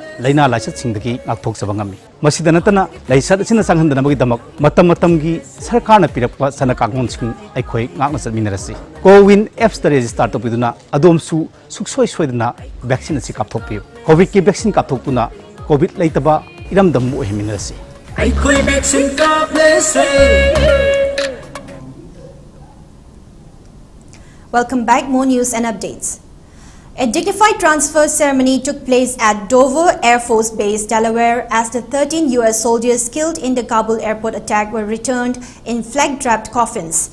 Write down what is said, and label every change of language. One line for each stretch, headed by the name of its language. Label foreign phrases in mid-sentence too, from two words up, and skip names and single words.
Manipuri: laina लाइसत singdagi ngakthokjaba ngami masida natana लाइसत asina sanghandanabagidam matam gi sarkarna pirakpa sana kagngon sing aikhoi ngakna satminarasi Cowin apps ta register topiduna adomsu suksoi soidana vaccine asi kapthokpiu COVID ki vaccine kapthokpuna COVID leitaba iramdam ohiminarasi aikhoi vaccine kaplese.
English: Welcome back. More news and updates. A dignified transfer ceremony took place at Dover Air Force Base, Delaware, as the 13 U.S. soldiers killed in the Kabul airport attack were returned in flag-draped coffins.